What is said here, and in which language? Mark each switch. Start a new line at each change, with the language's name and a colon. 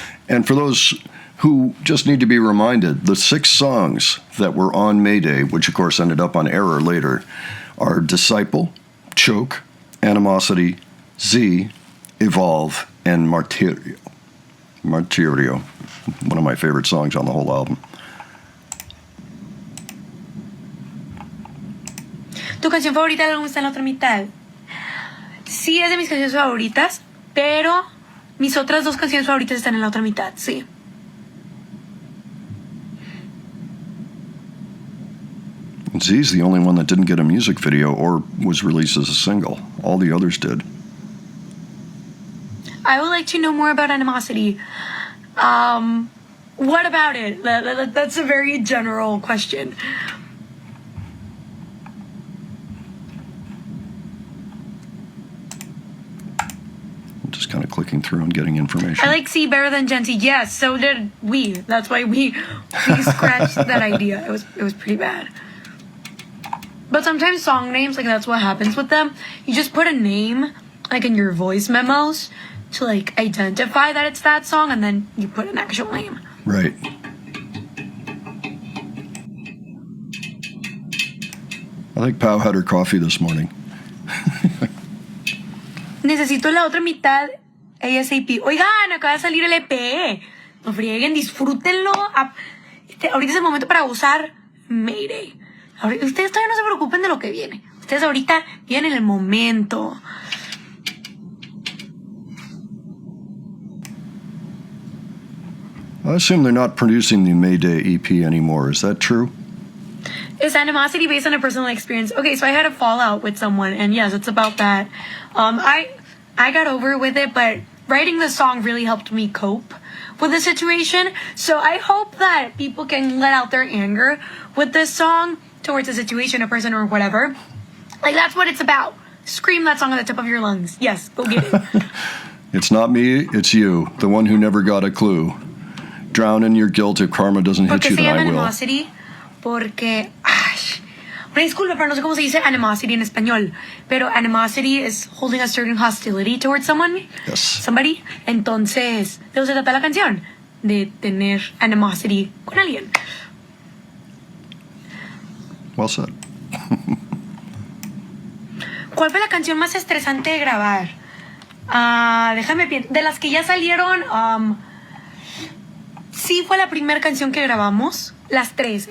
English: And for those who just need to be reminded, the 6 songs that were on Mayday, which of course ended up on Error later, are Disciple, Choke, Animosity, Z, Evolve, and Martyrio. Martyrio, one of my favorite songs on the whole album.
Spanish: ¿Tu canción favorita del álbum está en la otra mitad? Sí, es de mis canciones favoritas, pero Mis otras dos canciones favoritas están en la otra mitad, sí.
English: Z's the only one that didn't get a music video or was released as a single. All the others did. I would like to know more about Animosity. What about it? That's a very general question. Just kind of clicking through and getting information. I like C better than Gen Z. Yes, so did we. That's why we scratched that idea. It was pretty bad. But sometimes song names, like that's what happens with them. You just put a name, like in your voice memos, to like identify that it's that song, and then you put an actual name. Right. I think Pau had her coffee this morning.
Spanish: Necesito la otra mitad ASAP. Oigan, acaba de salir el EP. No frieguen, disfrútenlo. Ahorita es el momento para gozar Mayday. Ustedes todavía no se preocupen de lo que viene. Ustedes ahorita vienen el momento.
English: I assume they're not producing the Mayday EP anymore. Is that true? Is Animosity based on a personal experience? Okay, so I had a fallout with someone, and yes, it's about that. I got over with it, but writing the song really helped me cope with the situation. So I hope that people can let out their anger with this song towards a situation, a person, or whatever. Like, that's what it's about. Scream that song at the top of your lungs. Yes, go get it. It's not me, it's you, the one who never got a clue. Drown in your guilt if karma doesn't hit you,
Spanish: ¿Por qué se
English: then
Spanish: llama
English: I will.
Spanish: Animosity? Porque... Una disculpa, pero no sé cómo se dice animosity en español.
English: Pero animosity is holding a certain hostility towards someone. Yes. Somebody.
Spanish: Entonces, ¿de eso se trata la canción? De tener animosity con alguien.
English: Well said.
Spanish: ¿Cuál fue la canción más estresante de grabar? Déjame pensar. De las que ya salieron, sí fue la primera canción que grabamos. Las tres.